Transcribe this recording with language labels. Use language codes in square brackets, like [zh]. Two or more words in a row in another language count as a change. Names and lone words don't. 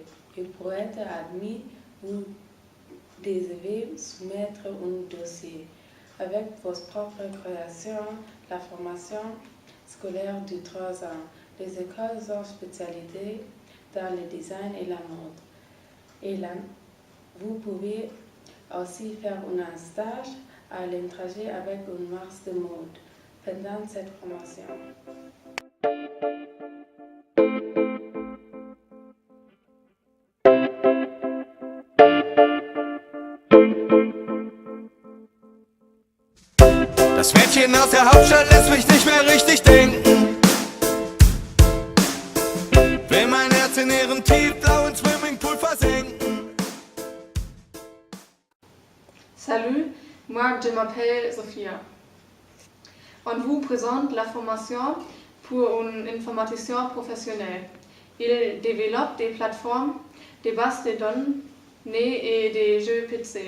[fr] Et pour être admis, vous devez soumettre un dossier avec vos propres créations, la formation scolaire de 3 ans. Les écoles ont spécialisé dans le design et la mode. Et là, vous pouvez aussi faire un stage à l'étranger avec une marque de mode pendant cette formation. [de] Das Mädchen aus der Hauptstadt lässt mich nicht mehr richtig denken. Will mein Herz in ihren tiefblauen Swimmingpool versenken. [fr] Salut, moi je m'appelle Sophia. On vous présente la formation pour une informaticien professionnel. Il développe des plateformes, des bases de données et des jeux PC.